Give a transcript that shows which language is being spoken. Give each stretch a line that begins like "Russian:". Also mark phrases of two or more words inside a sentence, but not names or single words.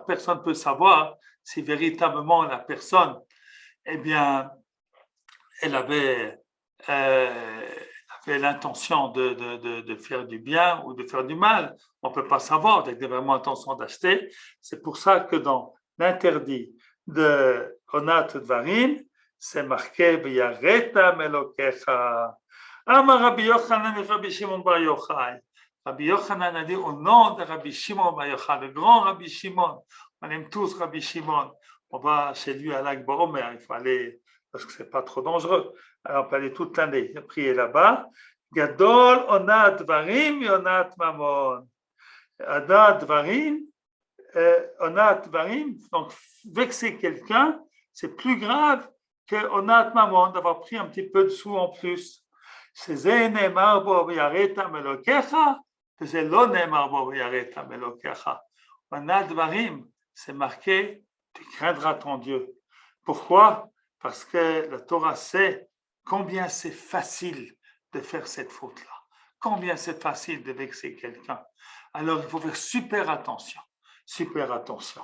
French: Personne ne peut savoir si véritablement la personne, eh bien, elle avait l'intention de faire du bien ou de faire du mal. On ne peut pas savoir, avec vraiment intention d'acheter. C'est pour ça que dans l'interdit de
Hebrew: אונאת דברים,
French: c'est marqué
Hebrew: ויראת מאלוהיך.
French: Amar Rabbi Yochanan et Rabbi Shimon Bar Yochai. Rabbi Yochanan a dit au nom de Rabbi Shimon Bar Yochai, le grand Rabbi Shimon. On aime tous Rabbi Shimon. On va chez lui à l'Akba Omer, il faut aller parce que c'est pas trop dangereux. Alors on peut aller toute l'année prier là-bas.
Hebrew: גדול אונאת דברים אונאת ממון. אונאת דברים, אונאת דברים.
French: Donc vexer quelqu'un, c'est plus grave que
Hebrew: אונאת ממון
French: d'avoir pris un petit peu de sous en plus.
Hebrew: C'est נאמר בו ויראת מאלוהיך, c'est לא נאמר בו ויראת מאלוהיך. אונאת דברים,
French: c'est marqué, tu craindras ton Dieu. Pourquoi? Parce que la Torah sait combien c'est facile de faire cette faute-là, combien c'est facile de vexer quelqu'un. Alors il faut faire super attention, super attention.